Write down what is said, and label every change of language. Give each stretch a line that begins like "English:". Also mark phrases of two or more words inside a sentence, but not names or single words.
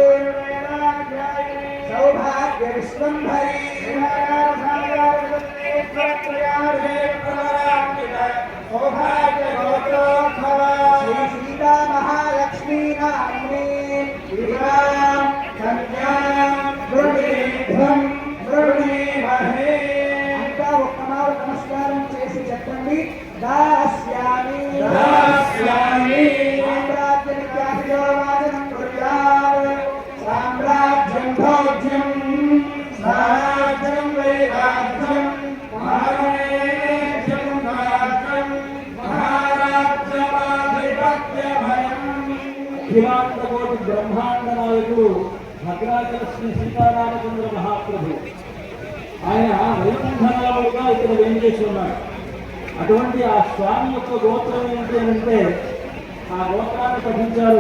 Sanskrit: सौभाग्य विश्वम्भरी सौभाग्य गोत्रोद्भवा श्री सीता महालक्ष्मी नाम्नी विवाह कन्यां वृणीध्वं वृणीमहे अंता
Telugu: ఒక్కమారు నమస్కారం చేసి చెప్పండి
Sanskrit: दास्यामि दास्यामि साम्राज्यनित्याभियोवाचनं कुर्यात् साम्राज्यं भोज्यं स्वराज्यं वैराज्यं महाराज्यं राज्यं महाराज्यमाधिपत्यभयम्
Telugu: అఖిలాండకోటి బ్రహ్మాండ నాయకుడు భద్రాచల శ్రీ సీతారామచంద్ర మహాప్రభు ఆయన వైకుంఠనాలుగా ఇక్కడ వేంచేసి ఉన్నారు. అటువంటి ఆ స్వామి యొక్క గోత్రం ఏంటి అంటే ఆ గోత్రాన్ని పఠించారు.